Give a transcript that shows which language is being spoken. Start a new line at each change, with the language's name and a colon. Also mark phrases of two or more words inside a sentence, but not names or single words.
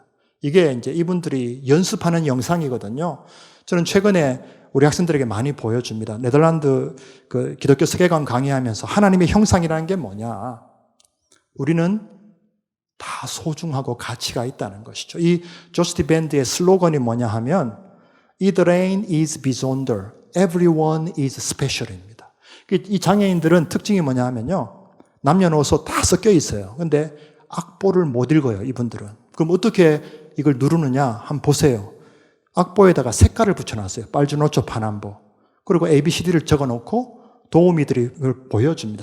Korean: 이게 이제 이분들이 연습하는 영상이거든요. 저는 최근에 우리 학생들에게 많이 보여줍니다. 네덜란드 기독교 세계관 강의하면서 하나님의 형상이라는 게 뭐냐? 우리는 다 소중하고 가치가 있다는 것이죠. 이 조스티 밴드의 슬로건이 뭐냐 하면
Dutch: Iedereen is bijzonder,
English: everyone is special입니다.
Korean: 이 장애인들은 특징이 뭐냐 하면요. 남녀노소 다 섞여 있어요. 근데 악보를 못 읽어요, 이분들은. 그럼 어떻게 이걸 누르느냐? 한번 보세요. 악보에다가 색깔을 붙여놨어요. 빨주노초 파남보. 그리고 ABCD를 적어놓고 도우미들이 그걸 보여줍니다.